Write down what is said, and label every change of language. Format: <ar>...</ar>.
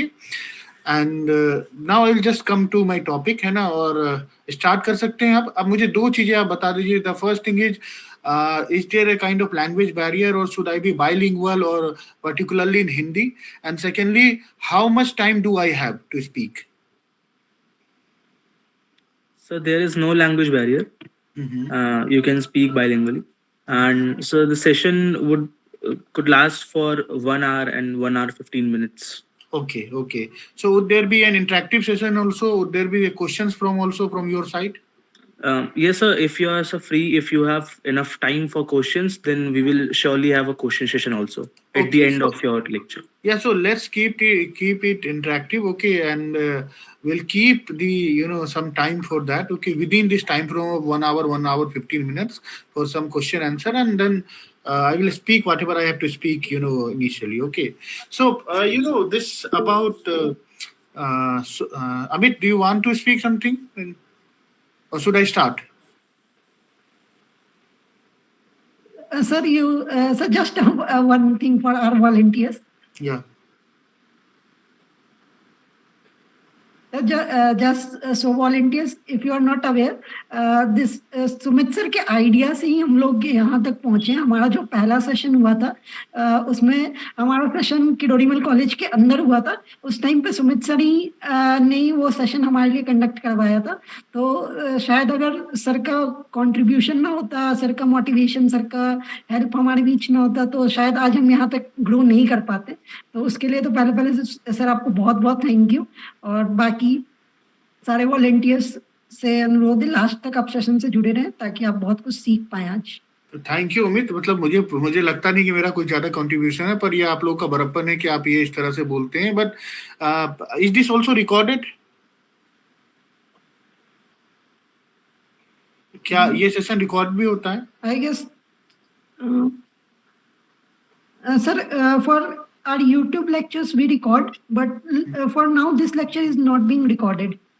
<en>and now I will just come to my topic, है ना,</en> <hi>और स्टार्ट कर सकते हैं। अब मुझे दो चीजें आप बता दीजिए।</hi> <en>The first thing is there a kind of language barrier, और should I be bilingual और particularly in Hindi, and secondly how much time do I have to speak? So there is no language barrier. You can speak bilingually, and so the session could last for 1 hour and 1 hour 15 minutes. Okay. So would there be an interactive session also? Would there be questions from your side? Yes, sir. If you are free, if you have enough time for questions, then we will surely have a question session also at the end of your lecture. Yeah, so let's keep it interactive, okay, and we'll keep the some time for that, okay, within this time frame of 1 hour, 1 hour 15 minutes for some question answer, and then I will speak whatever I have to speak, initially, okay. So this about Amit, do you want to speak something, or should I start? sir, sir, just one thing for our volunteers. Yeah. Just so volunteers, if you are not aware, this</en> <hi>Sumit sir के idea से ही हम लोग यहाँ तक पहुंचे। हमारा जो पहला सेशन हुआ था उसमें हमारा सेशन किरोड़ीमल कॉलेज के अंदर हुआ था। उस टाइम पे सुमित सर ही ने वो सेशन हमारे लिए कंडक्ट करवाया था। तो शायद अगर सर का कंट्रीब्यूशन ना होता, सर का मोटिवेशन, सर का हेल्प हमारे बीच ना होता, तो शायद आज हम यहाँ तक ग्रो नहीं कर पाते। तो उसके लिए तो पहले सर आपको बहुत बहुत थैंक यू, और बाकी सारे वॉलंटियर्स से अनुरोध है लास्ट तक आप सेशन से जुड़े रहें ताकि आप बहुत कुछ सीख पाए आज। थैंक यू अमित, मतलब मुझे लगता नहीं कि मेरा कोई ज्यादा कंट्रीब्यूशन है, पर ये आप लोगों का बड़प्पन है कि आप ये इस तरह से बोलते हैं।</hi> <en>But is this also recorded?</en> <hi>क्या ये सेशन रिकॉर्ड भी होता है?</hi> <en>I guess sir for our YouTube lectures we record, but for now this lecture is not being recorded.</en>